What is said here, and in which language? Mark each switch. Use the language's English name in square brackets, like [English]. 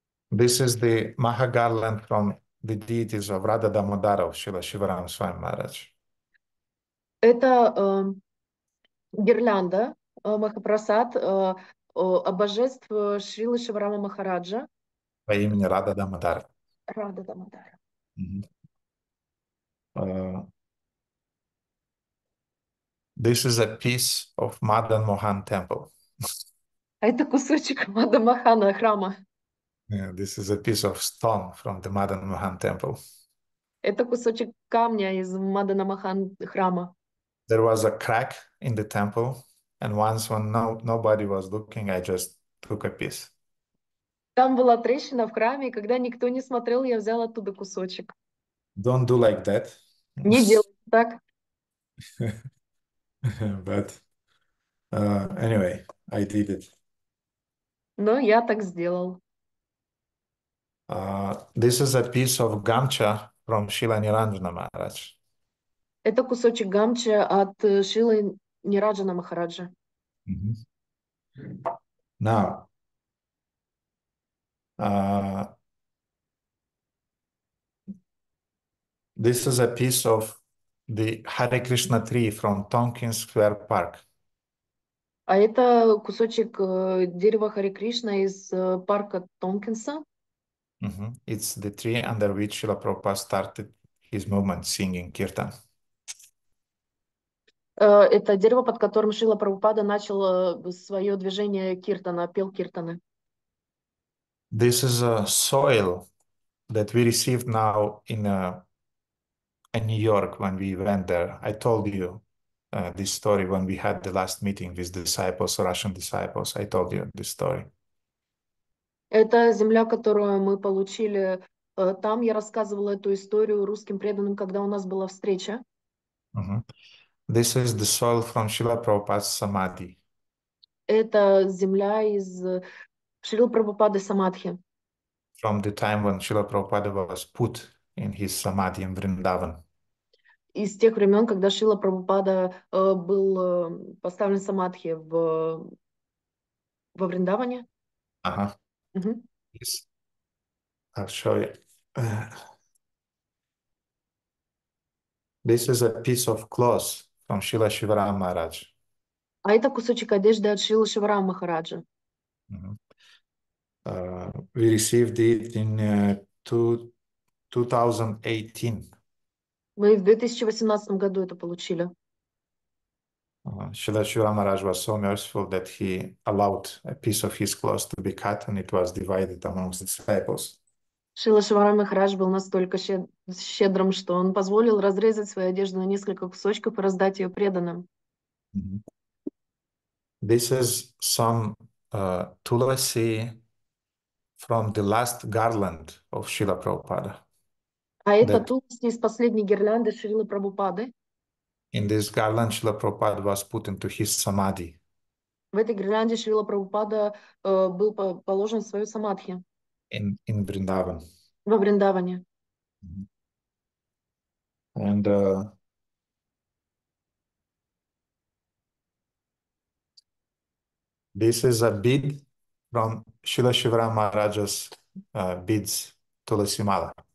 [English] This is the Maha garland from the deities of Radha Damodara of Srila Shivaram Swami Maharaj. [Russian] Это гирлянда Махапрасад божеств Шрилы Шиварама Махараджа. По имени Рада Дамодар. Рада Дамодара. [English] This is a piece of Madan Mohan temple. [Russian] А это кусочек Мадамахана храма. [English] Yeah, this is a piece of stone from the Madan Mohan temple. [Russian] Это кусочек камня из Маданамахан храма. [English] There was a crack in the temple, and once when nobody was looking, I just took a piece. [Russian] Там была трещина в храме, и когда никто не смотрел, я взял оттуда кусочек. [English] Don't do like that. [Russian] Не делайте так. [English] But anyway, I did it. [Russian] Но я так сделал. [English] This is a piece of gamcha from Srila Niranjana Maharaj. [Russian] Это кусочек гамча от Шилы Нираджана Махараджа. [English] Now, this is a piece of the Hare Krishna tree from Tompkins Square Park. [Russian] А это кусочек дерева Харе Кришна из парка Томпкинса. [English] It's the tree under which Srila Prabhupada started his movement, singing kirtan. [Russian] Это дерево, под которым Шрила Прабхупада начал свое движение киртана, пел киртаны. [English] This is a soil that we received now in New York when we went there. I told you this story when we had the last meeting with disciples, Russian disciples. I told you this story. [Russian] Это земля, которую мы получили там. Я рассказывала эту историю русским преданным, когда у нас была встреча. [English] This is the soil from Srila Prabhupada's Samadhi. [Russian] Это земля из Шрила Прабхупады Самадхи. [English] From the time when Srila Prabhupada was put in his Samadhi in Vrindavan. [Russian] Из тех времен, когда Шрила Прабхупада был поставлен Самадхи во Вриндаване. [English] Yes. I'll show you. This is a piece of cloth from Srila Shivaram Maharaj. [Russian] А это кусочек одежды от Шрила Шиварама Махараджа. [English] We received it in 2018. [Russian] Мы в 2018 году это получили. [English] Srila Shivaram Maharaj was so merciful that he allowed a piece of his cloth to be cut and it was divided amongst the disciples. [Russian] Шрила Шиварам Махарадж был настолько щедрым, что он позволил разрезать свою одежду на несколько кусочков и раздать ее преданным. [English] This is some tulasi from the last garland of Srila Prabhupada. [Russian] А это тулси из последней гирлянды Шрилы Прабхупады. [English] In this garland, Srila Prabhupada was put into his samadhi. [Russian] В этой гирлянде Шрила Прабхупада был положен в свою самадхи. In Vrindavan. Во Вриндаване. [English] And this is a bead from Srila Shivaram Maharaj's beads, Tulasi Mala.